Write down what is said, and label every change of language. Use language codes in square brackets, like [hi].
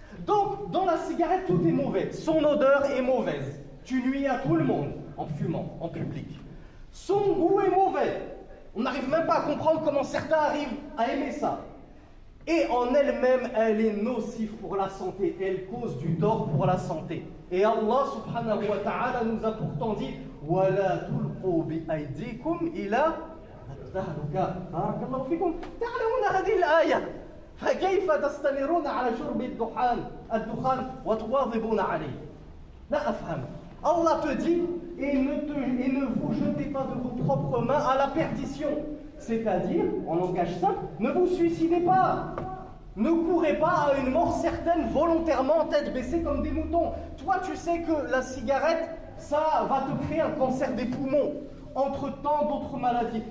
[fr] Donc, dans la cigarette, tout est mauvais. Son odeur est mauvaise. Tu nuis à tout le monde en fumant, en public. Son goût est mauvais. On n'arrive même pas à comprendre comment certains arrivent à aimer ça. Et en elle-même, elle est nocive pour la santé. Elle cause du tort pour la santé. Et Allah subhanahu wa ta'ala nous a pourtant dit [ar] وَلَا تُلْقُوا بِأَيْدِيكُمْ إِلَى التَّهْلُكَةِ بارك الله فيكم تعلمون هذه الآية فكيف تستمرون على شرب الدخان وتواظبون عليه لا أفهم. [fr] Allah te dit et ne vous jetez pas de vos propres mains à la perdition. C'est-à-dire, en langage simple, ne vous suicidez pas. Ne courez pas à une mort certaine volontairement, tête baissée comme des moutons. Toi, tu sais que la cigarette, ça va te créer un cancer des poumons, entre tant d'autres maladies.